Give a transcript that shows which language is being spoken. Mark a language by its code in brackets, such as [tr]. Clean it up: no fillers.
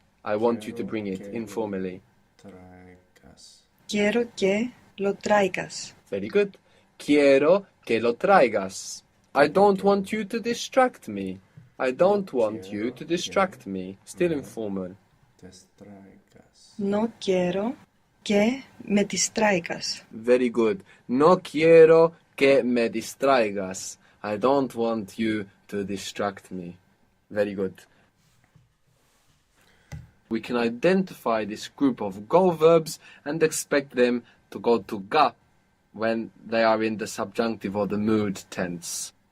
[en] I want you to [es] Quiero [en] bring it [es] que lo [en] informally. [es] Traigas. quiero que lo traigas, [en] Very good. [es] Quiero que lo traigas. [en] I don't want you to distract me. I don't want you to distract me. Still informal. [es] Distraigas. no quiero que me distraigas, [en] Very good. [es] No quiero que me distraigas. [en] I don't want you to distract me. Very good. We can identify this group of go verbs and expect them to go to ga when they are in the subjunctive or the mood tense.